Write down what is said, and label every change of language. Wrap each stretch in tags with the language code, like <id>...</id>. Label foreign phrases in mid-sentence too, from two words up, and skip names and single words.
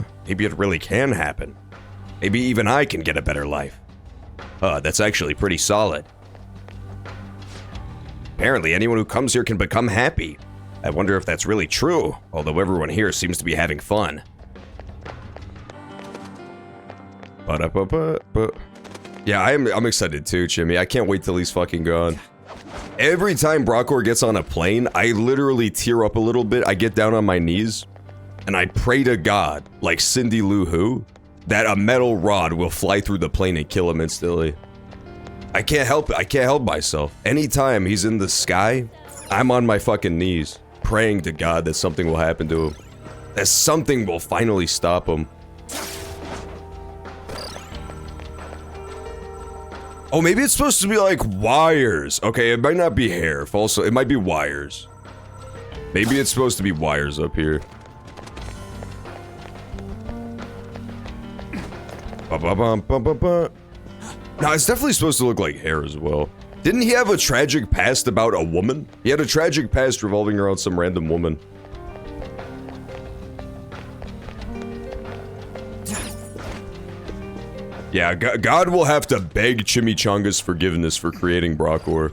<en>Maybe it really can happen. Maybe even I can get a better life. That's actually pretty solid. Apparently, anyone who comes here can become happy. I wonder if that's really true, although everyone here seems to be having fun. Ba-da-ba-ba-ba. Yeah, I'm excited too, Jimmy. I can't wait till he's fucking gone. Every time Brokor gets on a plane, I literally tear up a little bit. I get down on my knees, and I pray to God, like Cindy Lou Who, that a metal rod will fly through the plane and kill him instantly. I can't help it. I can't help myself. Anytime he's in the sky, I'm on my fucking knees, praying to God that something will happen to him. That something will finally stop him. Oh, maybe it's supposed to be like wires. Okay, it might not be hair. Also, it might be wires. Maybe it's supposed to be wires up here. Ba-ba-bum-ba-ba-ba. No, it's definitely supposed to look like hair as well. Didn't he have a tragic past about a woman? He had a tragic past revolving around some random woman. Yeah, God will have to beg Chimichanga's forgiveness for creating Brokor.</en>